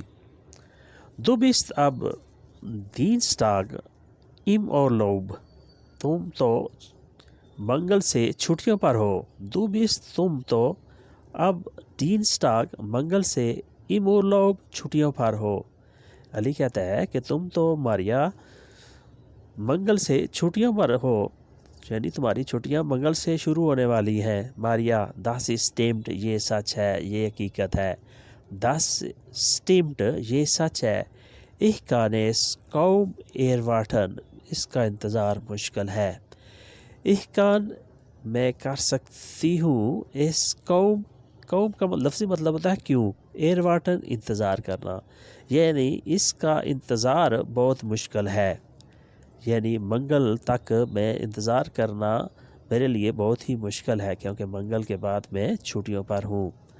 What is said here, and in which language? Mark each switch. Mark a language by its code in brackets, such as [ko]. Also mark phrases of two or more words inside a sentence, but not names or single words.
[de] du bist ab Dienstag im Urlaub، [ur] تم تو منگل سے چھٹیوں پر ہو۔ [de] du bist، [ur] تم تو، [de] ab Dienstag, [ur] منگل سے، [de] im Urlaub، [ur] چھٹیوں پر ہو۔ علی کہتا ہے کہ تم تو ماریا منگل سے چھٹیوں پر ہو، یعنی تمہاری چھٹیاں منگل سے شروع ہونے والی ہیں۔ ماریا، [de] das stimmt، [ur] یہ سچ ہے، یہ حقیقت ہے۔ [de] das stimmt، [ur] یہ سچ ہے۔ [de] ich kann es kaum erwarten، [ur] اس کا انتظار مشکل ہے۔ [de] ich kann، [ur] میں کر سکتی ہوں، اس kaum کا لفظی مطلب ہوتا ہے کیوں، erwarten، انتظار کرنا، یعنی اس کا انتظار بہت مشکل ہے، یعنی منگل تک میں انتظار کرنا میرے لیے بہت ہی مشکل ہے، کیونکہ منگل کے بعد میں چھٹیوں پر ہوں۔